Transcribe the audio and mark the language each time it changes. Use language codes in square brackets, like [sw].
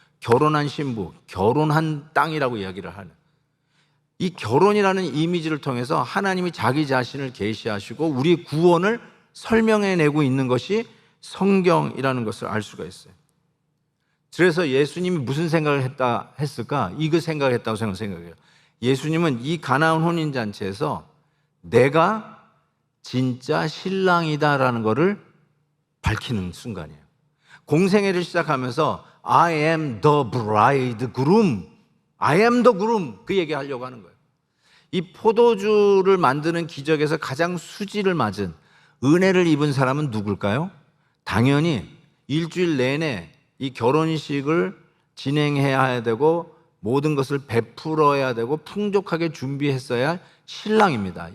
[ko] 결혼한 신부, 결혼한 땅이라고 이야기를 하는. 이 결혼이라는 이미지를 통해서 하나님이 자기 자신을 계시하시고 우리 구원을 설명해내고 있는 것이 성경이라는 것을 알 수가 있어요. 그래서 예수님이 무슨 생각을 했을까? 이거 생각했다고 생각해요. 예수님은 이 가나안 혼인잔치에서 내가 진짜 신랑이다라는 것을 밝히는 순간이에요. 공생애를 시작하면서 [en] I am the bridegroom, I am the groom [ko] 그 얘기하려고 하는 거예요. 이 포도주를 만드는 기적에서 가장 수지를 맞은 은혜를 입은 사람은 누굴까요? 당연히 일주일 내내 이 결혼식을 진행해야 되고 모든 것을 베풀어야 되고 풍족하게 준비했어야 할 신랑입니다.